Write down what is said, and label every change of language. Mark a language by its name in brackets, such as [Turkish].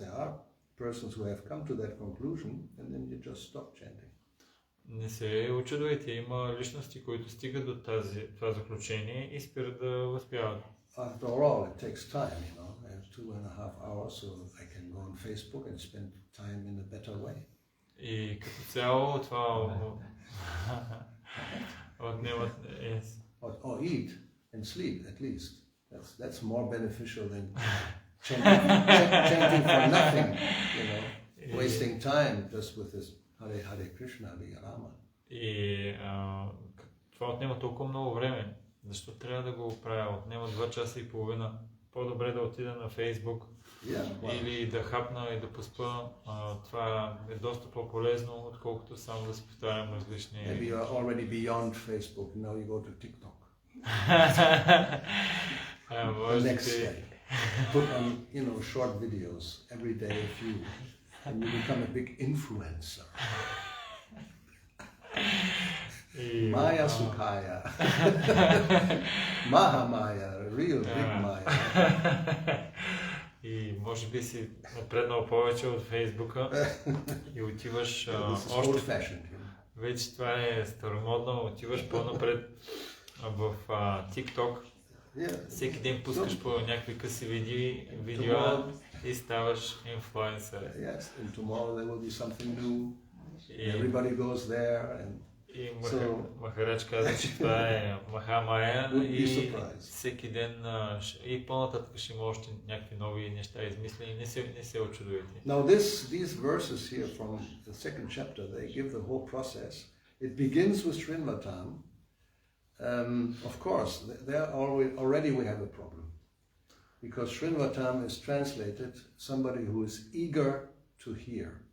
[English] There are persons who have come to that conclusion and then you just stop chanting. [Bulgarian] Не се очудвайте, има личности, които стигат до това заключение и спират да възпяват. [English] After all, it takes time, I have 2.5 hours, so I can go on Facebook and spend time in a better way. [Bulgarian] И като цяло това отнема... [English] Or eat and sleep, at least. That's more beneficial than chanting for nothing, wasting time just with this Hare Hare Krishna, Hare Rama. [Bulgarian] И това отнема толкова много време. Защо трябва да го правя? Отнема 2 часа и половина. По-добре да отида на Фейсбук или да хапна и да поспа. Това е доста по-полезно, отколкото само да се повтарям различни... [English] Maybe you are already beyond Facebook, now you go to TikTok. The next day. Put on, short videos, every day a few, and you become a big influencer. Maya Sukhaya. Mahamaya, real big Maya. [Bulgarian] И може би си напреднал повече от Фейсбука и отиваш [English] old-fashioned. [Bulgarian] Вече това е старомодно, отиваш по-напред в TikTok. Всеки ден пускаш по някакви къси видеа и ставаш инфлуенсър. [English] Yes, and tomorrow there will be something new. Everybody goes there and [Bulgarian] и Махарадж каза, че това е Махамая и всеки ден и по-нататък ще има още някакви нови неща измислени. Не се очудвайте. [English] Now these verses here from the second chapter, they give the whole process. It begins with Srinvatam. Of course, there already we have a problem. Because Srinvatam is translated somebody who is eager to hear.